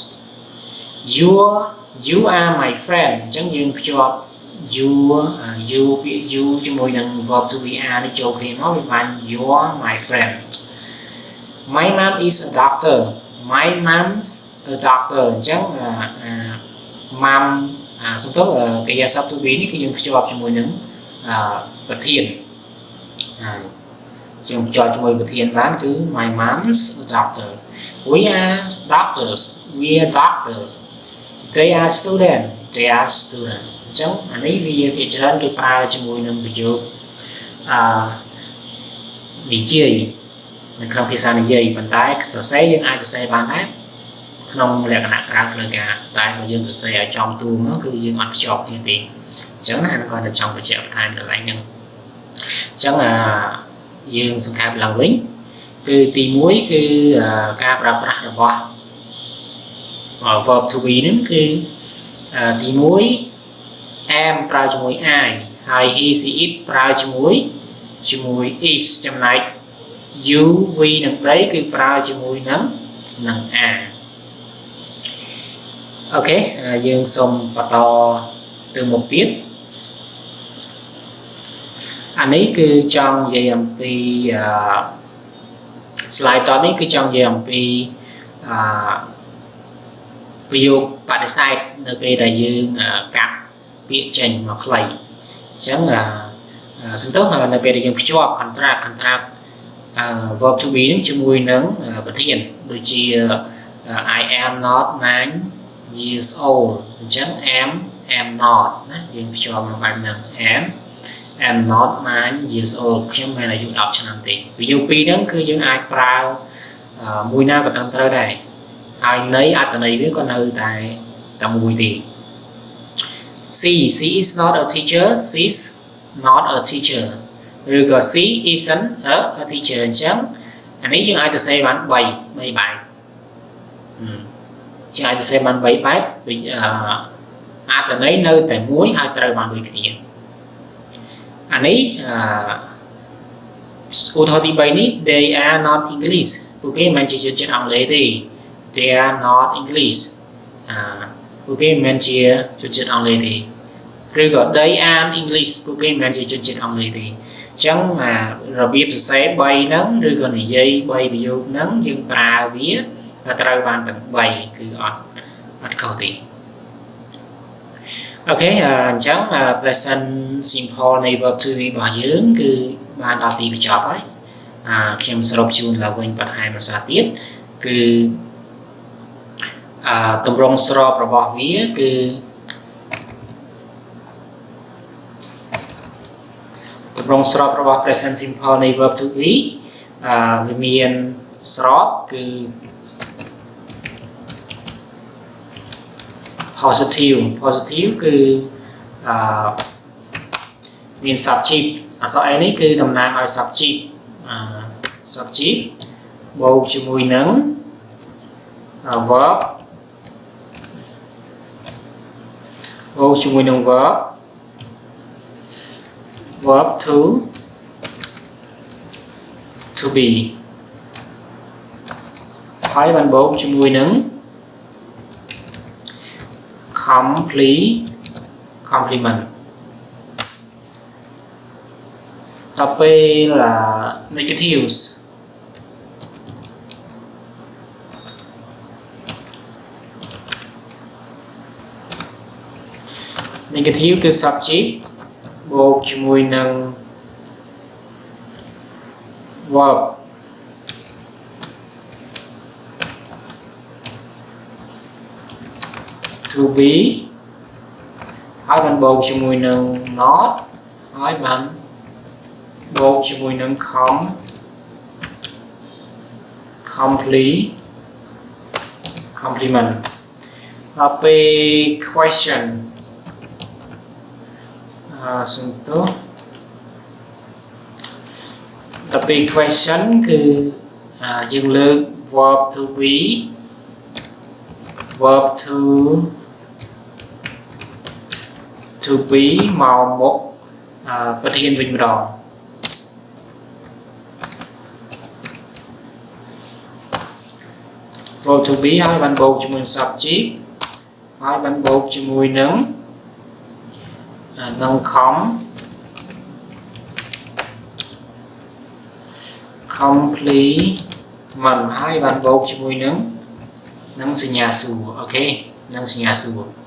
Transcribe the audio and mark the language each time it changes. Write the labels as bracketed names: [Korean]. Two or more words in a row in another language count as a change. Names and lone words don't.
[English] you are my friend [Khmer] អញ្ចឹងយើងភ្ជាប់ you ជាមួយនឹង [English] verb to be are [Khmer] នេះចូលគ្នាមកវាបាន [English] you are my friend my mom is a doctor my mom's a doctor [Khmer] អញ្ចឹង mom សំដៅកិរិយាសព្ទ [English] to be [Khmer] នេះគឺយើងភ្ជាប់ជាមួយនឹងប្រធានហើយយើងភ្ជាប់ជាមួយប្រធានបានគឺ [English] my mom's a doctor we are doctors they are student [Khmer] អញ្ចឹងអានេះវាជាច្រើនគេប្រើជាមួយនឹងប្រយោគនិយាយនៅក្នុងភាសានិយាយប៉ុន្តែសរសេ រយើងអាចសរសេរបានដែរក្នុងលក្ខណៈក្រៅផ្លូវការតែបើយើងសរសេរឲ្យចំទូមកគឺយើង អត់ភ្ជាប់គ្នាទេអញ្ចឹងណាគាត់ទៅចង់បញ្ជាក់បន្ថែមកន្លែងហ្នឹងអញ្ចឹងយើង សង្ខេបឡើងវិញគឺទី1គឺការប្រើប្រាស់របស់ [English] verb to be [Khmer] ហ្នឹងគឺទី1 am ប្រើជាមួយ I ហើយ [English] he she it [Khmer] ប្រើជាមួយ is ចំណែក [English] you we [Khmer] និង they គឺប្រើជាមួយនឹង are អូខេយើងសូមបន្តទៅមុខទៀត អានេះគឺចង់និយាយអំពីslide តនេះគឺចង់និយាយអំពីប្រយោគបដិសេធនៅពេលដែលយើងកាត់ពាក្យចេញ មកខ្លីអញ្ចឹងសំដៅនៅពេលដែលយើងភ្ជាប់ [English] contract verb to be [Khmer] នឹងជាមួយនឹងប្រធានដូចជា I [English] am not 9 years old [Khmer] អញ្ចឹង [English] am not [Khmer] ណាយើងភ្ជាប់មកបែបហ្នឹង [English] am not 9 years old [Khmer] ខ្ញុំមានអាយុ10ឆ្នាំទេប្រយោគពីរហ្នឹងគឺយើងអាចប្រើមួយណាក៏ត្រឹមត្រូវដែរហើយនៃអត្ថន័យវាក៏នៅតែមួយទេ [English] she is not a teacher she's not a teacher [Khmer] ឬក៏ [English] she isn't a teacher [Khmer] អញ្ចឹងអានេះយើងអាចទៅសេបាន3បែប យើងអាចទៅសេបាន3បែបអត្ថន័យនៅតែមួយហើយត្រូវបានដូចគ្នាអានេះឧទាហរណ៍ទី 3នេះ [English] they are not English [Khmer] ពួកគេមិនជាជនជាតិអង់គ្លេសទេ [English] they are not English [Khmer] ពួកគេមិនជាជនជាតិអង់គ្លេសទេឬក៏ [English] they are English [Khmer] ពួកគេមិនជាជនជាតិអង់គ្លេសទេអញ្ចឹងរបៀបសរសេរ3ហ្នឹងឬក៏និយាយ3ប្រយោគហ្នឹងយើងប្រើវាត្រូវបានទាំង3គឺអត់ខុសទេ អូខេអញ្ចឹង [English] present simple [Khmer] នៃ [English] verb to be [Khmer] របស់យើងគឺបានដល់ទីបញ្ចប់ហើយខ្ញុំសរុបជូនឡើងវិញបន្ថែមភាសាទៀតគឺទម្រង់ស្របរបស់វាគឺ ទម្រង់ស្របរបស់ [English] present simple [Khmer] នៃ [English] verb to be [Khmer] វាមានស្របគឺ positive គឺ មាន subject អក្សរ A នេះគឺតំណាងឲ្យ [English] subject subject [Khmer] បូកជាមួយនឹង verb បូកជាមួយនឹង [English] verb to be [Khmer] ហើយបានបូកជាមួយនឹង complement ដល់ពេល [English] negatives negative [Khmer] គឺ subject បូកជាមួយនឹង [English] verb to be [Khmer] ហើយបានបូកជាមួយនឹង not ហើយបានបូកជាមួយនឹង complement ដល់ពេល question សំទោស ដល់ពេល question គឺយើងលើក [English] verb to be verb to be [Khmer] មកមុខប្រធានវិញម្ដង [English] verb to be [Khmer] ហើយបានបូកជាមួយ subject ហើយបានបូកជាមួយនឹង complement ហើយបានបូកជាមួយនឹងសញ្ញាសួរអូខេនឹងសញ្ញាសួរ